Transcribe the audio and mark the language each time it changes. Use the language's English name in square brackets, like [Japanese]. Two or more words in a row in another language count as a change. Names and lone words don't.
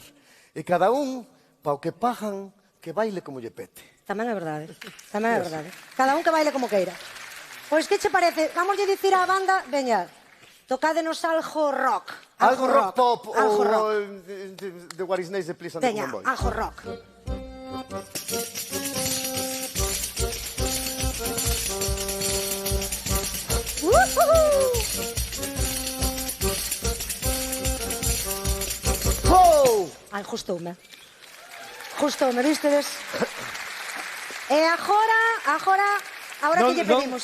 [Galician] E cada un, pao que pagan, que baile como lle pete. Tamén é verdade, tamén é verdade. Cada un que baile como queira. Pois que che parece? Vamos a dicir á banda, veña, tocádenos algo rock. Algo rock pop algo ou rock. de What is Nice de Please and the Veña, Common Boys. algo rock. Ai, gustoume. Gustoume, vistedes? E agora que lle pedimos,